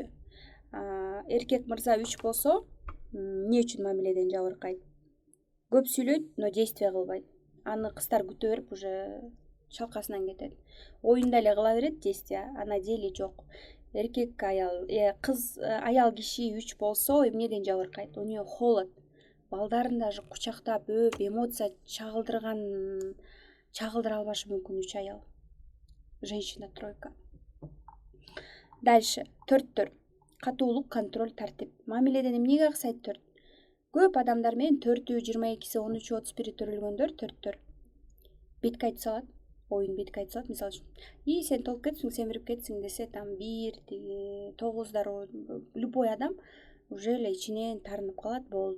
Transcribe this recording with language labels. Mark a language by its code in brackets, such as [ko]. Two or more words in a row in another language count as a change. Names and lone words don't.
[ky] Эркек мырза 3 болсо, эмне үчүн мамиледен жабыркайт? Көп сүйлөйт, [ru] но действие [ky] кылбайт. Аны кыздар күтө берип уже шалкасынан кетет. Оюнда эле кыла берет действие, [ru] а на деле [ky] жок. Эркек аял, аял киши 3 болсо эмнеден жабыркайт? [ru] У нее холод. [ky] Балдарын даже кучактап, эмоция чагылдыра албашы мүмкүн 3 аял. [ru] Женщина тройка. Дальше 4-төр. [ky] Катуулук, контроль, тартип. Мамиледен эмнеге аксайт 4? Көп адамдар менен 4-ү, 22-си, 13-ү, 31-и төрөлгөндөр 4-төр. Бетке айтып салат. Оюн бетке айтып салат, мисалы үчүн. Сен толуп кетсиң, семирип кетсиң десе, там 1, 9 любой адам уже эле ичинен тарынып калат, болду.